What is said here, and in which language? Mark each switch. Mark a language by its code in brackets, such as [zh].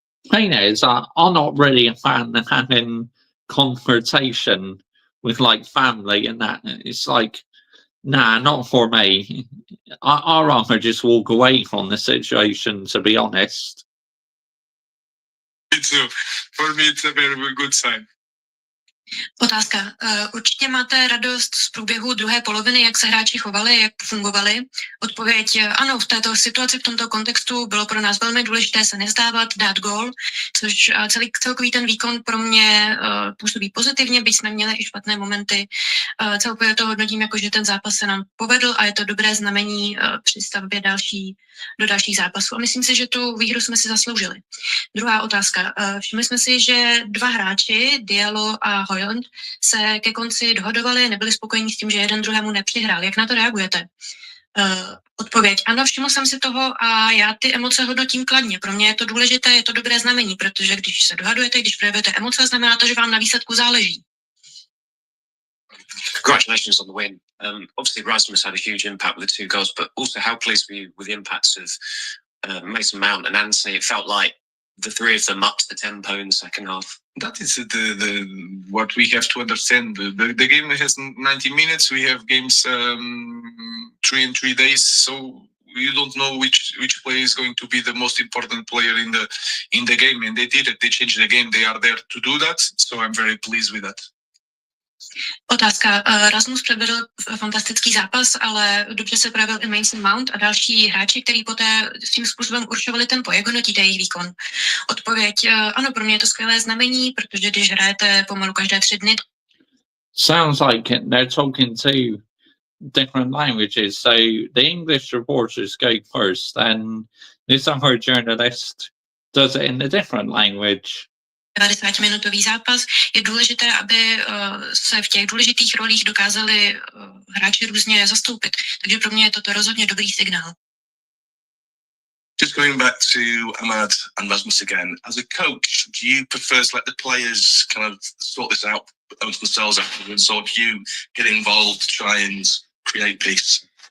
[en] Thing is, I'm not really a fan of having confrontation with like family and that. It's like, nah, not for me. I'd rather just walk away from the situation, to be honest. Me too. For me, it's a very, very good sign. [cs] Otázka. Určitě máte radost z průběhu druhé poloviny, jak se hráči chovali, jak fungovali. Odpověď ano, v této situaci, v tomto kontextu bylo pro nás velmi důležité se nevzdávat, dát gól, což celkový ten výkon pro mě působí pozitivně, byť jsme měli i špatné momenty. Celkově to hodnotím jako, že ten zápas se nám povedl a je to dobré znamení při stavbě do dalších zápasů. A myslím si, že tu výhru jsme si zasloužili. Druhá otázka. Všimli jsme si, že dva hráči, Diallo a Højlund, se ke konci dohodovali, nebyli spokojení s tím, že jeden druhému nepřihrál. Jak na to reagujete? Odpověď. Ano, všiml jsem si toho a já ty emoce hodnotím kladně. Pro mě je to důležité, je to dobré znamení, protože když se dohadujete, když projevujete emoce, znamená to, že vám na výsledku záleží. [en] Congratulations on the win. Obviously, Rasmus had a huge impact with the 2 goals, but also how pleased were you with the impacts of Mason Mount and Anthony? It felt like the three of them upped the tempo in the second half. That is the what we have to understand. The game has 90 minutes. We have games 3 in 3 days, so you don't know which player is going to be the most important player in the game. And they did it. They changed the game. They are there to do that. So I'm very pleased with that. [cs] Otázka. Rasmus předvedl fantastický zápas, ale dobře se projevil i Mason Mount a další hráči, kteří poté svým způsobem určovali tempo. Jak hodnotíte jejich výkon? Odpověď. Ano, pro mě je to skvělé znamení, protože když hrajete pomalu každé 3 dny. [en] Sounds like they're talking two different languages. So the English reporters go first, and this other journalist does it in a different language. [cs] 90-minutový zápas. Je důležité, aby se v těch důležitých rolích dokázali hráči různě zastoupit. Takže pro mě je toto rozhodně dobrý signál. [en] Just going back to Ahmad and Rasmus again, as a coach, do you prefer to let the players kind of sort this out amongst themselves afterwards, or do you get involved to try and create peace?